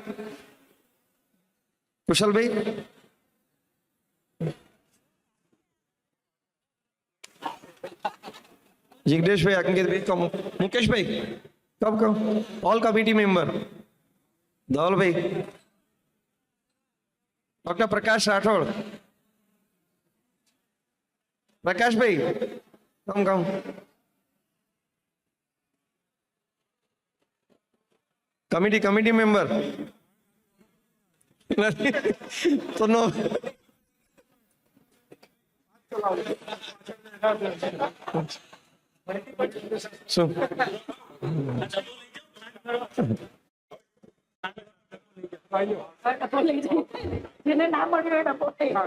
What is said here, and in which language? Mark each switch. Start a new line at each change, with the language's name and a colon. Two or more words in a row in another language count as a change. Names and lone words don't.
English: Kushal bhai. Jignesh bhai, Ankit bhai, come. Mukesh bhai, come. All committee member. Dhawal bhai. Dr. Prakash Rathod. Prakash bhai, come. Committee member. So no. So.
Gujarati: જેને ના મળ્યું એને પોતે